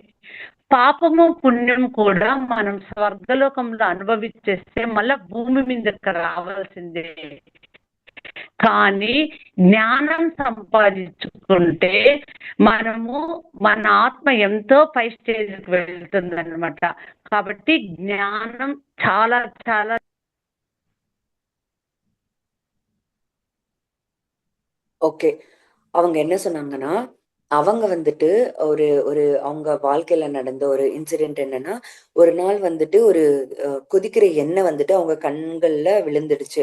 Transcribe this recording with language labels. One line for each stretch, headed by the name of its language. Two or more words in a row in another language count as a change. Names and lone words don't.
Telugu: పాపము, పుణ్యం కూడా మనం స్వర్గలోకంలో అనుభవించేస్తే మళ్ళా భూమి మీదకి రావాల్సిందే. కానీ జ్ఞానం సంపాదించుకుంటే మనము మన ఆత్మ ఎంతో పై స్టేజ్కి వెళ్తుందన్నమాట. కాబట్టి జ్ఞానం చాలా చాలా
Tamil: ஓகே. அவங்க என்ன சொன்னாங்கன்னா, அவங்க வந்துட்டு ஒரு ஒரு அவங்க வாழ்க்கையில நடந்த ஒரு இன்சிடென்ட் என்னன்னா, ஒரு நாள் வந்துட்டு ஒரு கொதிக்கிற எண்ணெய் வந்துட்டு அவங்க கண்கள்ல விழுந்துடுச்சு.